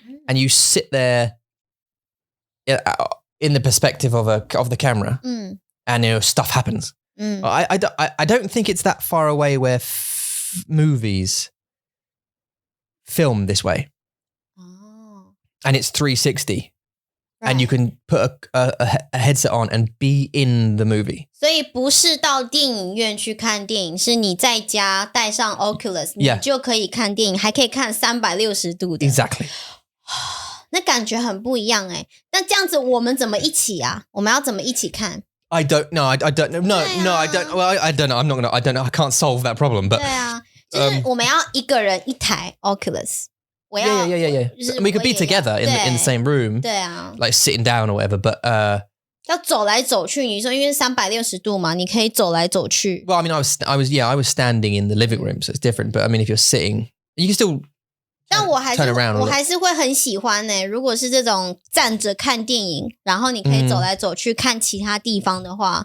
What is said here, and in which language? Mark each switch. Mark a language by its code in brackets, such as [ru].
[en] and you sit there in the perspective of the camera, and stuff happens. I don't think it's that far away where movies film this way, and it's 360, and you can put a headset on and be in the movie. [zh] 所以不是到电影院去看电影，是你在家戴上 Oculus， 你就可以看电影，还可以看360度的。 [en] Exactly. [zh] 那感觉很不一样哎。那这样子我们怎么一起啊？我们要怎么一起看？ [en] I don't know. I don't know. No, I don't. Well, I don't know. I'm not gonna. I don't know. I can't solve that problem. But [zh] 对啊，就是我们要一个人一台 Oculus。我要 [en] Yeah. We could be together in the same room. [zh] 对啊 [en] Like sitting down or whatever. But [zh] 要走来走去。你说因为360度嘛，你可以走来走去。 [en] Well, I mean, I was standing in the living room, so it's different. But I mean, if you're sitting, you can still. [zh] 但我还是 [en] turn around [zh] 我还是会很喜欢呢。如果是这种站着看电影，然后你可以走来走去看其他地方的话